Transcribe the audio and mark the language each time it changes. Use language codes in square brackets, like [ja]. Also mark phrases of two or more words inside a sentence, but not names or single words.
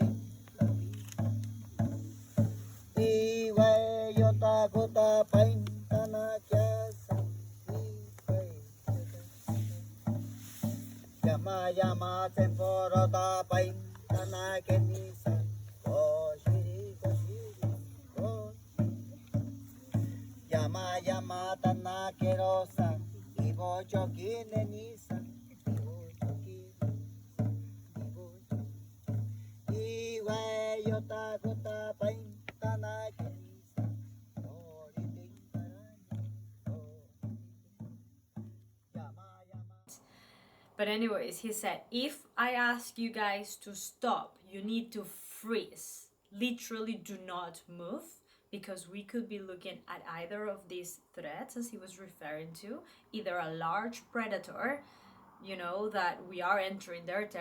[en] Kota pain tanah kiasa Yama yama semporo ta pain tanah kenisa Koshiri Yama yama tanah kerosa Ibo choki nenisa Iwe yota kota pain tanah kenisa. But anyways, he said, if I ask you guys to stop, you need to freeze. Literally do not move, because we could be looking at either of these threats, as he was referring to, either a large predator, that we are entering their territory.